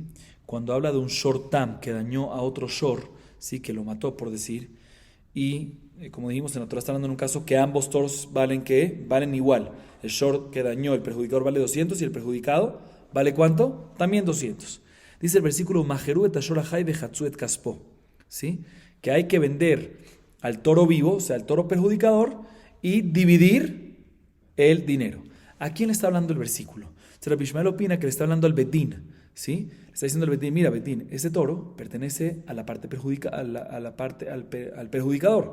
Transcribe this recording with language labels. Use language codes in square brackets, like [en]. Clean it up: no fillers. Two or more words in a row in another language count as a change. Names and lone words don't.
[es] Cuando habla de un shortam que dañó a otro shor, ¿sí? Que lo mató, por decir, y como dijimos en la Torah está hablando en un caso que ambos toros valen ¿qué? Valen igual. El short que dañó, el perjudicador vale 200 y el perjudicado ¿vale cuánto? También 200. Dice el versículo [he] ומכרו את השור החי וחצו את כספו, [es] ¿sí? Que hay que vender al toro vivo, o sea, al toro perjudicador, y dividir el dinero. ¿A quién le está hablando el versículo? Rabbi Ishmael opina que le está hablando al Bedín, ¿sí? Le está diciendo al Bedín, mira Bedín, ese toro pertenece a la parte al perjudicador.